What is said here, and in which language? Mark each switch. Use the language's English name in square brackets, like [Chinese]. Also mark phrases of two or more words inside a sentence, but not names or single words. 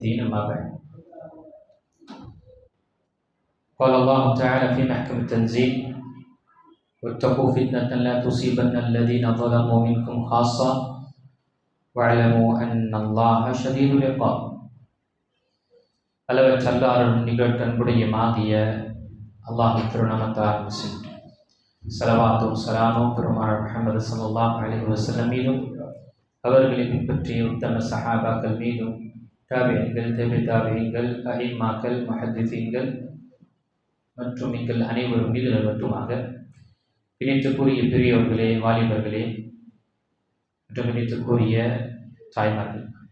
[Arabic] دين ما بعد. قال الله تعالى في محكم التنزيل: واتقوا فتنة لا تصيبن الذين ظلموا منكم خاصة واعلموا أن الله شديد العقاب. [Tamil] அளவற்ற அல்லாஹ்வின் நிகழ்த்தன்புடையமாகிய அல்லாஹ்வின் திருநாமத்தால் ஆரம்பிக்கின்றேன். ஸலவாத்தும் ஸலாமும் பெருமானார் முஹம்மது [Arabic] صلى الله عليه وسلم [Tamil] மீதும் அவர்களை பின்பற்றிய உத்தம சஹாபாக்கள் மீதும் தாபிஈன்கள், தபிதாபிஈன்கள், அஇம்மாக்கள், முஹத்திஸீன்கள் மற்றும் எங்கள் அனைவரும் மீது மட்டுமாக இணைத்துக்குரிய பெரியவர்களே, வாலிபர்களே மற்றும் இணைத்துக்குரிய தாய்மார்கள்,